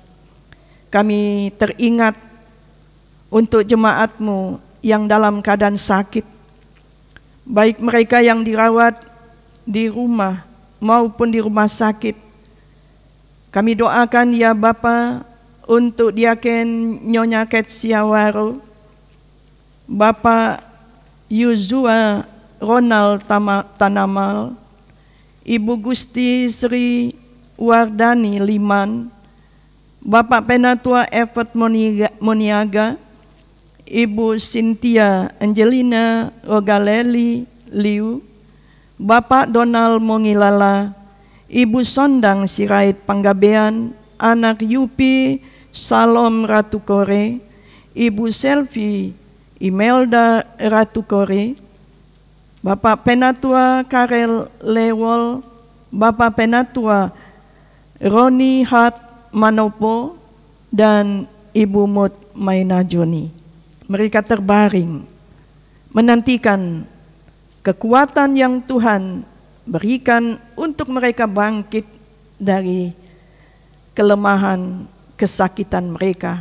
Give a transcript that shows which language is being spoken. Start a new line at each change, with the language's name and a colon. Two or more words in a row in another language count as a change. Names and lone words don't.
Indonesian: Kami teringat untuk jemaat-Mu yang dalam keadaan sakit, baik mereka yang dirawat di rumah maupun di rumah sakit. Kami doakan ya Bapa untuk Diaken Nyonya Ketsiawaro, Bapak Yuzua Ronald Tanamal, Ibu Gusti Sri Wardani Liman, Bapak Penatua Evert Moniaga, Ibu Cynthia Angelina Rogaleli Liu, Bapak Donald Mongilala, Ibu Sondang Sirait Panggabean, anak Yupi Salom Ratu Kore, Ibu Selvi Imelda Ratu Kore, Bapak Penatua Karel Lewol, Bapak Penatua Roni Hat Manopo, dan Ibu Mut Maina Joni. Mereka terbaring menantikan kekuatan yang Tuhan berikan untuk mereka bangkit dari kelemahan, kesakitan mereka.